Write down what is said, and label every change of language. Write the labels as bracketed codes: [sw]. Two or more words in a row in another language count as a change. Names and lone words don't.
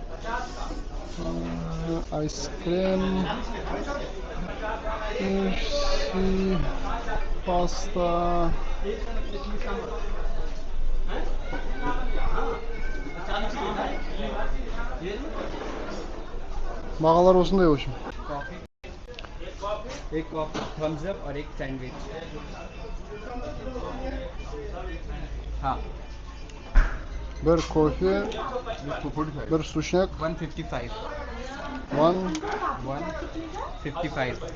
[kk] Айскрем, паста. бағалар осындай, [ru] в общем. [hi] एक थम्स अप और एक सैंडविच. हाँ. [kk] Bir кофе, bir сушняк. 155. 155.